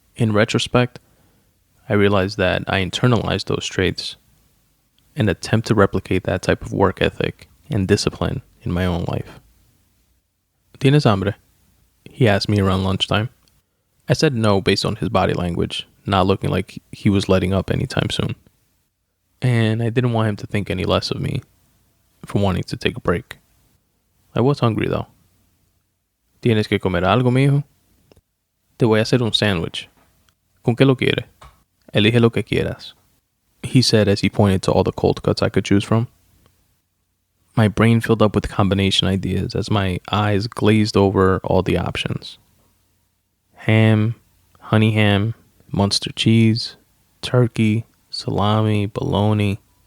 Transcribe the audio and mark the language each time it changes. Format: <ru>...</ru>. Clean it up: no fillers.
<en>In retrospect, I realized that I internalized those traits and attempt to replicate that type of work ethic and discipline in my own life.</en> <es>¿Tienes hambre?</es> <en>He asked me around lunchtime. I said no based on his body language, not looking like he was letting up anytime soon. And I didn't want him to think any less of me for wanting to take a break. I was hungry though.</en> <es>¿Tienes que comer algo, mijo? Te voy a hacer un sándwich. ¿Con qué lo quiere? Elige lo que quieras,</es> <en>he said as he pointed to all the cold cuts I could choose from. My brain filled up with combination ideas as my eyes glazed over all the options. Ham, honey ham, Munster cheese, turkey, salami, bologna.</en>